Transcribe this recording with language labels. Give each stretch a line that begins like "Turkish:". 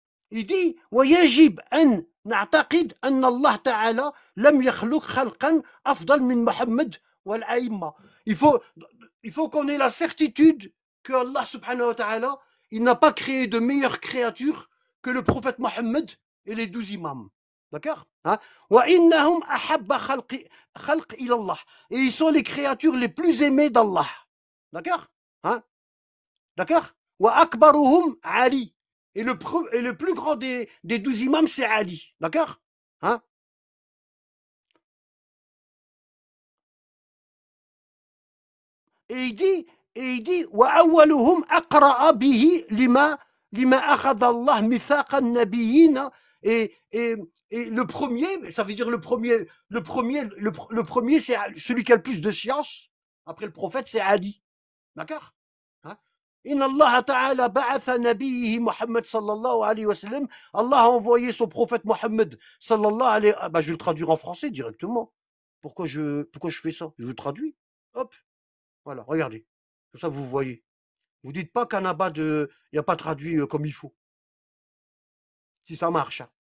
French: Il dit
Arabic: ويجب أن نعتقد أن الله تعالى لم يخلق خلقا أفضل من محمد والأئمة.
French: Il faut qu'on ait la certitude que Allah subhanahu wa ta'ala, il n'a pas créé de meilleures créatures que le prophète Mohammed et les 12 imams. D'accord, hein?
Arabic: وإنهم أحب خلق إلى الله.
French: Et ils sont les créatures les plus aimées d'Allah. D'accord, hein? D'accord.
Arabic: وأكبرهم علي.
French: Et le plus grand des 12 imams, c'est Ali. D'accord, hein? Et il dit
Arabic: وأولهم أقرأ به لما أخذ الله ميثاق النبيين.
French: Et le premier, ça veut dire le premier, c'est celui qui a le plus de science. Après le prophète, c'est Ali. D'accord, hein?
Arabic: إن الله تعالى بعث نبيه محمد صلى الله عليه وسلم.
French: Allah a envoyé son prophète Mohammed sallallahu alayhi. Ah bah, je vais le traduire en français directement. Pourquoi je fais ça? Je le traduis. Hop. Voilà, regardez. Comme ça, vous voyez. Vous dites pas qu'Anabad, il n'y a pas traduit comme il faut. si ça marche. Hein.